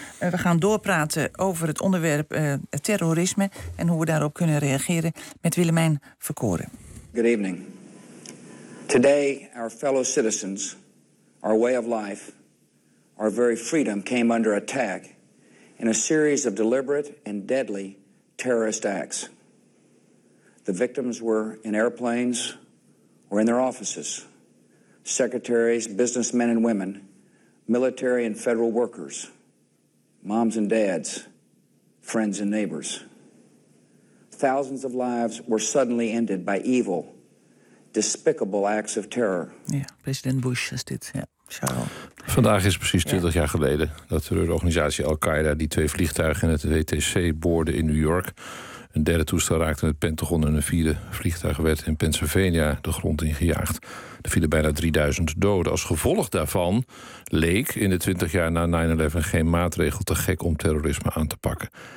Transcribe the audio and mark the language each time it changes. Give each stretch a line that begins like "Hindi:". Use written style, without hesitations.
Dutch: We gaan doorpraten over het onderwerp terrorisme en hoe we daarop kunnen reageren met Willemijn Verkoren.
English: Good evening. Today, our fellow citizens, our way of life, our very freedom came under attack in a series of deliberate and deadly terrorist acts. The victims were in airplanes or in their offices, secretaries, businessmen and women, military and federal workers, moms and dads, friends and neighbors. Thousands of lives were suddenly ended by evil, despicable acts of terror.
Dutch: Ja, president Bush is dit, ja. Charles. Vandaag is precies 20 jaar geleden dat de terreurorganisatie Al-Qaeda die twee vliegtuigen in het WTC boorde in New York. Een derde toestel raakte het Pentagon en een vierde vliegtuig werd in Pennsylvania de grond ingejaagd. Er vielen bijna 3000 doden. Als gevolg daarvan leek in de 20 jaar na 9/11 geen maatregel te gek om terrorisme aan te pakken.